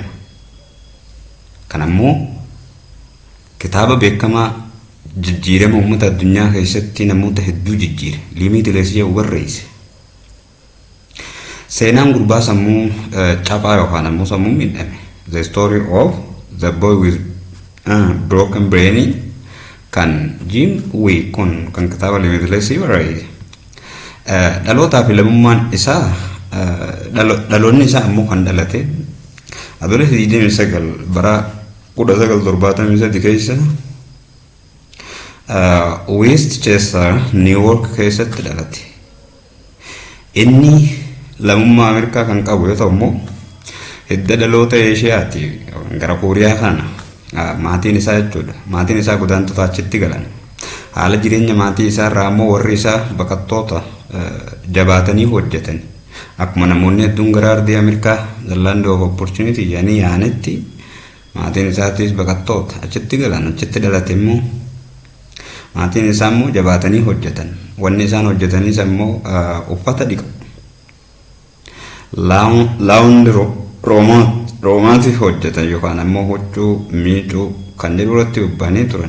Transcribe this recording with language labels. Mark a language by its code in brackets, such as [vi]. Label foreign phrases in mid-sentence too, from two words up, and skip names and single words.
[om] Kan ammoo kitaaba beekamaa jijjiirama uummata addunyaa keessatti namoota hedduu jijjiire liimiitileesii barreesse. Seenaan gurbaa sammuu cabaa yookaan ammoo sammuu miidhame [en] the story of the boy with broken brain [om] kan Jim Kwik kun kan kitaaba liimiitileesii barreesse. Dhalootaa fi lammummaan isaa dhaloonni isaa ammoo kan dhalate adoolessa 29 bara 1973 keessa Westchester, New York keessatti dhalate. Inni lammummaa Ameerikaa kan qabu yoo ta'u immoo hidda dhaloota Eeshiyaati gara Kooriyaa kana maatiin isaa jechuudha. Maatiin isaa godaantota achitti galan. Haala jireenya maatii isaa irraa immoo warri isaa baqattoota jabaatanii hojjetan. Akkuma namoonni hedduun gara ardii Ameerikaa [en] the land of opportunity [om] jedhanii yaa'anitti maatiin isaatis baqattoota achitti galan achitti dhalate immoo maatiin isaa immoo jabaatanii hojjetan. Wanni isaan hojjetanis immoo uffata dhiqu. Laawundi roomaatiif hojjetan yookaan ammoo huccuu miicuu kanneen irratti bobba'anii turan.